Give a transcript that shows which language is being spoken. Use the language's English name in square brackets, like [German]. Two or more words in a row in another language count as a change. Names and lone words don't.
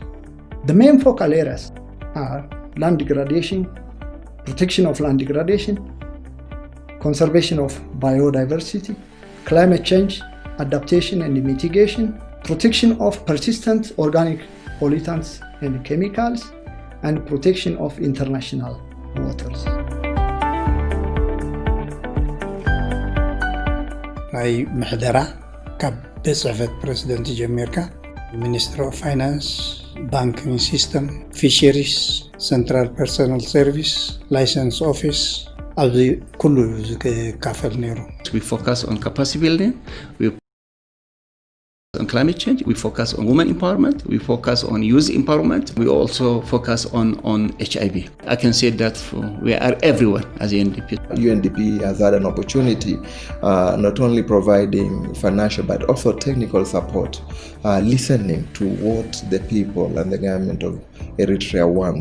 [English] The main focal areas are land degradation, protection of land degradation, conservation of biodiversity, climate change, adaptation and mitigation, protection of persistent organic pollutants and chemicals, and protection of international waters. [Tigrinya] ናይ ምሕደራ ካብ ብጽሕፈት ፕሬዚደንት ጀሚርካ [English] Ministry of Finance Banking System Fisheries Central Personnel Service License Office [Tigrinya] ኣብዚ ኩሉ ዝካፈል ነይሩ። [English] We focus on capacity building, we on climate change, we focus on women empowerment, we focus on youth empowerment, we also focus on HIV. I can say that we are everywhere as UNDP. UNDP has had an opportunity not only providing financial but also technical support, listening to what the people and the government of Eritrea want.